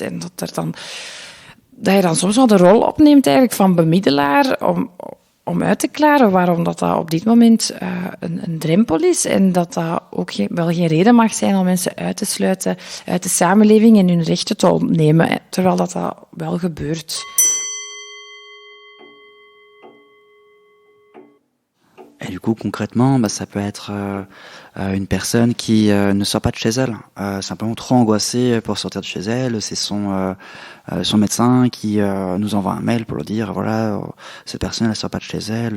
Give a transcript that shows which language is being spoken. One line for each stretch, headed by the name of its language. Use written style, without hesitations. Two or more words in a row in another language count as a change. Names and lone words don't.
Dutch: En dat je dan soms wel de rol opneemt eigenlijk van bemiddelaar om uit te klaren waarom dat op dit moment een drempel is en dat ook wel geen reden mag zijn om mensen uit te sluiten uit de samenleving en hun rechten te ontnemen, terwijl dat wel gebeurt.
French: Et du coup, concrètement, ça peut être une personne qui ne sort pas de chez elle, simplement trop angoissée pour sortir de chez elle. C'est son médecin qui nous envoie un mail pour lui dire, voilà, cette personne, elle sort pas de chez elle.